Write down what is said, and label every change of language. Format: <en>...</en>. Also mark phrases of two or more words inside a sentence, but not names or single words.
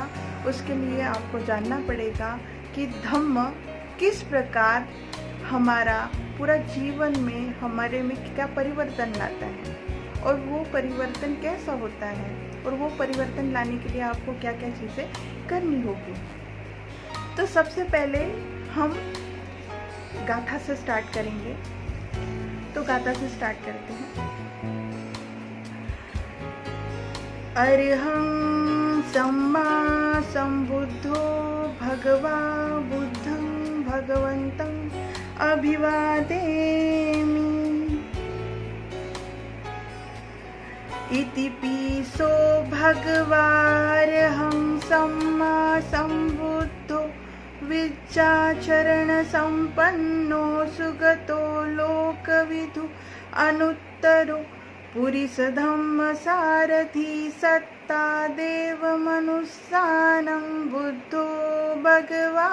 <hi>उसके लिए आपको जानना पड़ेगा कि धम्म किस प्रकार हमारा पूरा जीवन में हमारे में क्या परिवर्तन लाता है और वो परिवर्तन कैसा होता है, और वो परिवर्तन लाने के लिए आपको क्या क्या चीज़ें करनी होगी। तो सबसे पहले हम गाथा से स्टार्ट करेंगे। तो गाथा से स्टार्ट करते हैं।</hi> <pi>अरहं सम्मा सम्बुद्धो भगवा बुद्धं भगवन्तं अभिवादेमि। इति पीसो भगवारहं सम्मा सम्बुद्धो विद्याचरण संपन्नो सुगतो लोकविदु अनुत्तरो पुरिस धम्म सारथी सत्ता देव मनुष्यानं बुद्धो भगवाति।</pi>